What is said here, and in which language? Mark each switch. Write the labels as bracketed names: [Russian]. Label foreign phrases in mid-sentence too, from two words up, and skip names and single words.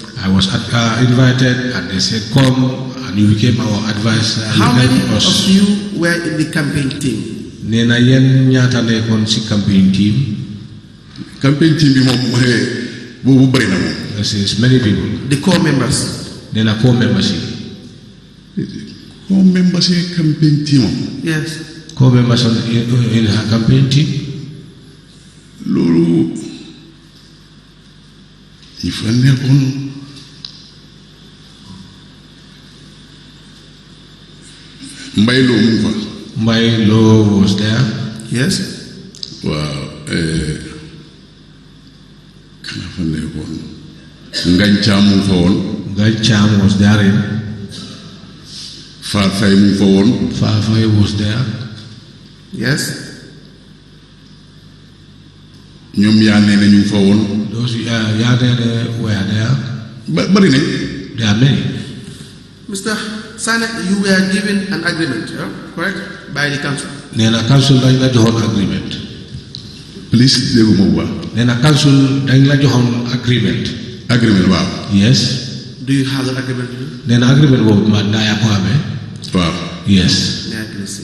[English] I was invited and they said, come and and you became our advisor. How You many helped us. of you were in the campaign team? [Wolof] Nena yen ñaata nekkoon si [English] campaign team. campaign team [Wolof] bi moom boobu bëri na moom. [English] There's many people. The core members. [Wolof] Nena [English] core members [Wolof] yi. [English] core members [Wolof] yi [English] campaign team [Wolof] am. [English] Yes. Core members in her campaign team. [Wolof] loolu ñi fa nekkoon Mbay Lo mu fa. [English] Mbay Lo was there. Yes. [Wolof] waaw kana fa nekkoon Ngañ Caam mu fa woon. [English] Ngañ Caam was there. [Wolof] Faar Fay mu fa woon. [English] Faar Fay was there. Yes. [Wolof] ñoom yaa nee na ñu fa woon. [English] Those Yadene were there. [Wolof] Bari nañ. [English] There are many. Mr. Sane, you were given an agreement, correct? By the council. [Wolof] Nena council dañ la joxoon agreement. Please dégguma bu baax. Nena council dañ la joxoon agreement. Agreement waaw. [English] Yes. Do you have that agreement? [Wolof] Nena agreement boobu ma naa yaa ko amee. waaw. [English] Yes. Yeah, I can see.